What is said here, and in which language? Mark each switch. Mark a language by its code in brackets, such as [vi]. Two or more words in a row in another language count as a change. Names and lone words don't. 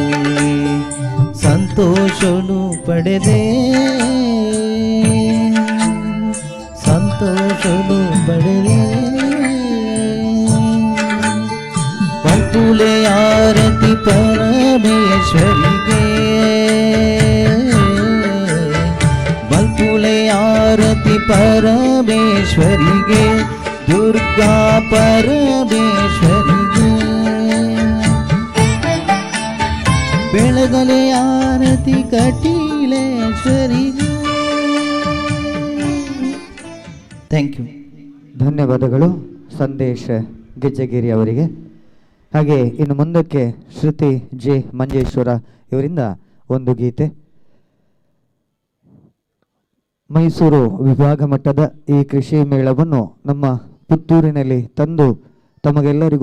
[tcy] ಸಂತೋಷನು ಪಡೆದೆ ಸಂತೋಷನು ಪಡೆದೆ ಮಲ್ಪುಲೆ ಆರತಿ ಪರಮೇಶ್ವರಿಗೆ ಮಲ್ಪುಲೆ ಆರತಿ ಪರಮೇಶ್ವರಿಗೆ ದುರ್ಗಾ ಪರಮೇಶ್ವರಿಗೆ ಆಗಲೇ ಆರತಿ ಕಟೀಲೇಶ್ವರಿಗೆ. [en] thank you. [kn] ಧನ್ಯವಾದಗಳು ಸಂದೇಶ್ ಗೆಜ್ಜಗೇರಿ ಅವರಿಗೆ. ಹಾಗೆ ಇನ್ನು ಮುಂದಕ್ಕೆ ಶ್ರುತಿ ಜೆ ಮಂಜೇಶ್ವರ ಇವರಿಂದ ಒಂದು ಗೀತೆ. ಮೈಸೂರು ವಿಭಾಗ ಮಟ್ಟದ ಈ ಕೃಷಿ ಮೇಳವನ್ನು ನಮ್ಮ ಪುತ್ತೂರಿನಲ್ಲಿ ತಂದು ತಮಗೆಲ್ಲರಿಗೂ